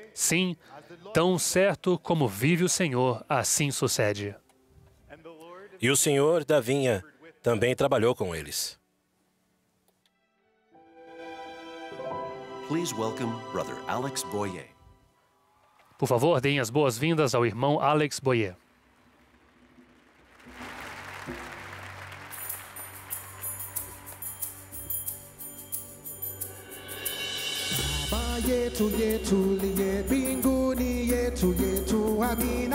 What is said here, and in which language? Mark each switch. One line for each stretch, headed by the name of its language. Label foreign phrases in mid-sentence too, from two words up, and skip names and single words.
Portuguese: Sim, tão certo como vive o Senhor, assim sucede. E o Senhor da vinha também trabalhou com eles.
English: Please welcome Brother Alex Boyer.
Portuguese: Por favor, deem as boas-vindas ao irmão Alex Boyer.
Swahili: Baba yetu yetu liye mbinguni yetu yetu amina.